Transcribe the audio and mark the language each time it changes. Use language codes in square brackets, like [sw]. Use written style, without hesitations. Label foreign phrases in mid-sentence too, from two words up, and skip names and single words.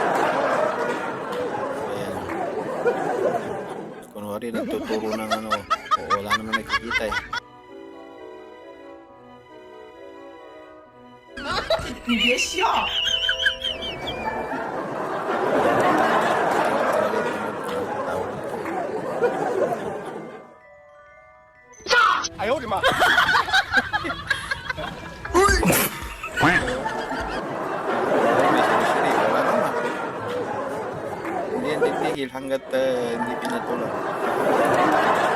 [tl] Ayan. Kunwari nagtuturo ng ano, Wala naman nakikita eh. [zh] 你别笑， [tl] Talaga ito magpapatawa dito. [zh] 哎呦我的妈！ [tl] May siri-siri, wala naman. Hindi yan titigil hanggat hindi pinatulan.